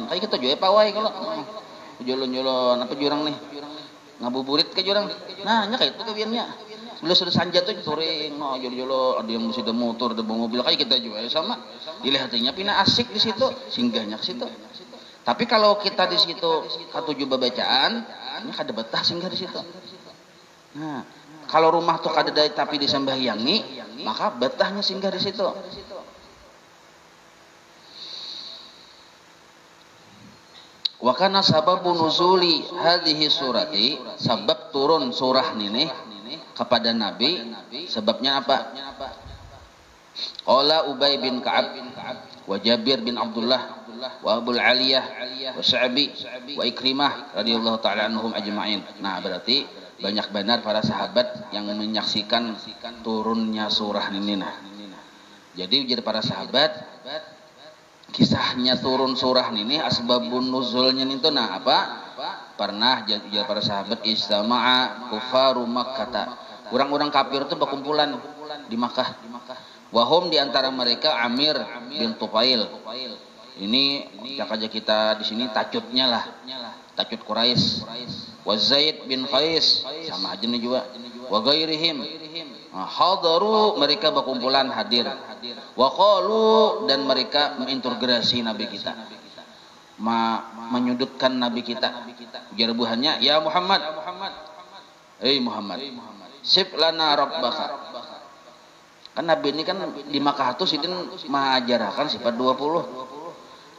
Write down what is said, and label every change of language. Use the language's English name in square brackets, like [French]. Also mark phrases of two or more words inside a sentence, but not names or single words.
[Banjar] Kayak kita jual pawai kalau. Jolon-jolon apa jurang nih ngabuburit ke jurang nah nya kayak itu kebiannya sudah sanjat tuh touring no jolon-jolon ada yang sudah motor ada mobil kayak kita juga sama dilihatnya pina asik di situ singgahnya ke situ. Tapi kalau kita di situ ketujuh bacaan ini kada betah singgah di situ. Nah kalau rumah tuh kada dari tapi disembahyangi maka betahnya singgah di situ. [Arabic] وكان سبب نزول هذه سورة, [Banjar] sebab turun surah ini kepada Nabi sebabnya apa? [Arabic] قال أبي بن كعب وجابر بن عبد الله وأبو العالية والشعبي وعكرمة رضي الله تعالى عنهم أجمعين. [Banjar] Nah, berarti banyak benar para sahabat yang menyaksikan turunnya surah ini nah. Jadi ujar para sahabat kisahnya turun surah ini asbabun nuzulnya itu nah apa? Pernah jadi para sahabat [Arabic] اجتمع كفار مكة. [Banjar] Orang-orang kafir itu berkumpulan di Makkah. Wahum di antara mereka Amir bin Tufail. Ini aja kita di sini tacutnya lah. Tacut Quraisy. Wa Zaid bin Qais sama aja nih juga. [Arabic] وغيرهم. حضروا [Banjar] mereka berkumpulan hadir. [Arabic] وقالوا [Banjar] dan mereka menginterogasi Nabi kita. Menyudutkan Nabi kita. Ujar buhannya, [Arabic] "يا محمد، محمد، صف لنا ربك. [Banjar] Kan Nabi ini kan di Makkah tuh sidin mengajarkan sifat 20.